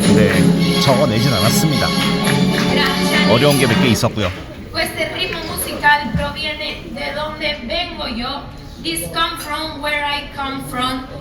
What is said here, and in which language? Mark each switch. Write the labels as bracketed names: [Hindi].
[Korean] 근데 적어내진 않았습니다. 어려운 게 몇 개 있었고요. [Spanish] Este ritmo musical proviene de donde vengo yo. [English] This come from where I come from.